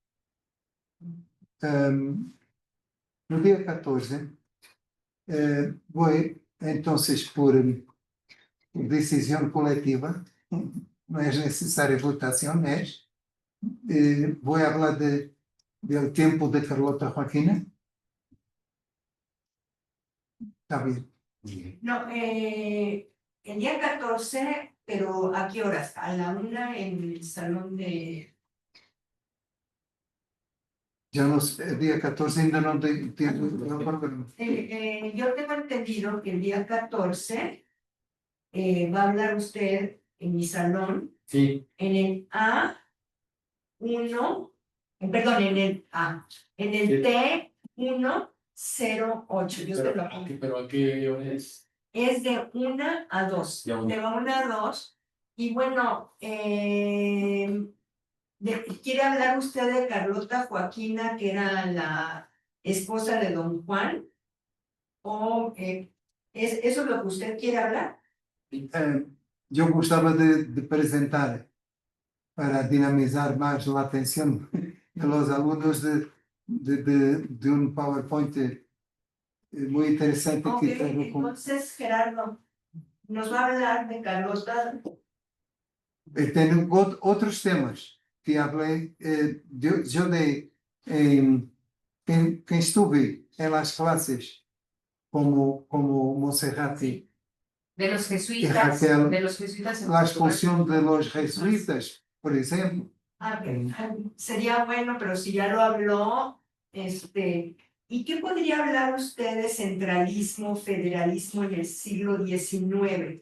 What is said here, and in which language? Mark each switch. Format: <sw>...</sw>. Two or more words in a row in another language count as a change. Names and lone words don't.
<pt>No dia 14, vou, então, por decisão coletiva, não é necessária votação, mas vou falar do tempo de Carlota Joaquina.</pt> <es>Está bien. No, el día 14, pero ¿a qué horas? A la 1 en el salón de... Ya no sé, el día 14</es> <pt>ainda não tenho programa.</pt> <es>Yo tengo entendido que el día 14 va a hablar usted en mi salón, Sí. en el A1, perdón, en el T108. Yo se lo apunto. ¿Pero a qué hora es? Es de 1 a 2. De 1 a 2. Y bueno, ¿quiere hablar usted de Carlota Joaquina, que era la esposa de don Juan? ¿O eso es lo que usted quiere hablar?</es> <pt>Eu gostava de apresentar, para dinamizar mais a atenção dos alunos, de um PowerPoint</pt> <es>muy interesante. Ok, que traigo entonces Gerardo nos va a hablar de Carlota.</es> <pt>Tenho outros temas que falei. Eu dei, quem estuve em</pt> <es>las clases como</es> <pt>Monserrate</pt> <es>De los y jesuitas, Raquel, de los jesuitas en la Portugal. expulsión de los jesuitas, por ejemplo. Sería bueno, pero si ya lo habló, ¿y qué podría hablar usted de centralismo, federalismo en el siglo XIX?</es>